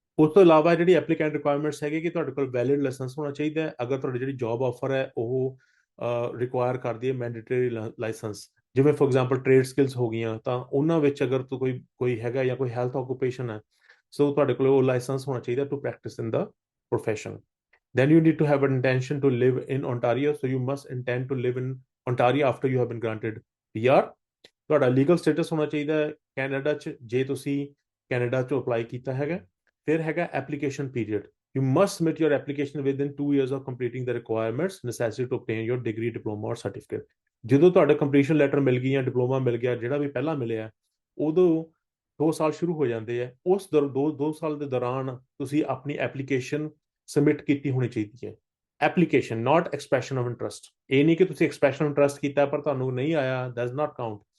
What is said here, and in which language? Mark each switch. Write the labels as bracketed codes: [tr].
[pa] ਉਸ ਤੋਂ ਇਲਾਵਾ ਜਿਹੜੀ ਐਪਲੀਕੈਂਟ ਰਿਕੁਆਇਰਮੈਂਟਸ ਹੈਗੇ ਕਿ ਤੁਹਾਡੇ ਕੋਲ ਵੈਲਿਡ ਲਾਇਸੈਂਸ ਹੋਣਾ ਚਾਹੀਦਾ ਹੈ। ਅਗਰ ਤੁਹਾਡੀ ਜਿਹੜੀ ਜੌਬ ਆਫਰ ਹੈ ਉਹ ਰਿਕੁਆਇਰ ਕਰਦੀ ਹੈ ਮੈਂਡੇਟਰੀ ਲਾਇਸੈਂਸ, ਜਿਵੇਂ ਫੋਰ ਐਗਜ਼ਾਮਪਲ ਟ੍ਰੇਡ ਸਕਿੱਲਸ ਹੋ ਗਈਆਂ, ਤਾਂ ਉਹਨਾਂ ਵਿੱਚ ਅਗਰ ਕੋਈ ਹੈਗਾ ਜਾਂ ਕੋਈ ਹੈਲਥ ਆਕੂਪੇਸ਼ਨ ਹੈ, ਸੋ ਤੁਹਾਡੇ ਕੋਲ ਉਹ ਲਾਇਸੈਂਸ ਹੋਣਾ ਚਾਹੀਦਾ [en] To practise in the profession। Then you need to have an intention to live in Ontario, so you must intend to live in Ontario after you have been granted PR। [pa] ਤੁਹਾਡਾ legal status ਹੋਣਾ ਚਾਹੀਦਾ ਹੈ Canada 'ਚ, ਜੇ ਤੁਸੀਂ Canada 'ਚੋਂ apply ਕੀਤਾ ਹੈਗਾ। ਫਿਰ ਹੈਗਾ application period. [en] You must submit your application within 2 years of completing the requirements necessary to obtain your degree, diploma or certificate। [pa] ਜਦੋਂ ਤੁਹਾਡਾ ਕੰਪਲੀਸ਼ਨ ਲੈਟਰ ਮਿਲ ਗਈ ਜਾਂ ਡਿਪਲੋਮਾ ਮਿਲ ਗਿਆ, ਜਿਹੜਾ ਵੀ ਪਹਿਲਾਂ ਮਿਲਿਆ, ਉਦੋਂ 2 ਸਾਲ ਸ਼ੁਰੂ ਹੋ ਜਾਂਦੇ ਆ। ਉਸ 2 ਸਾਲ ਦੇ ਦੌਰਾਨ ਤੁਸੀਂ ਆਪਣੀ ਐਪਲੀਕੇਸ਼ਨ ਸਬਮਿਟ ਕੀਤੀ ਹੋਣੀ ਚਾਹੀਦੀ ਹੈ। Application, not expression of interest. ਇਹ ਨਹੀਂ ਕਿ ਤੁਸੀਂ ਐਕਸਪ੍ਰੈਸ਼ਨ ਆਫ ਇੰਟਰਸਟ ਕੀਤਾ ਪਰ ਤੁਹਾਨੂੰ ਨਹੀਂ ਆਇਆ, [en] That's not count.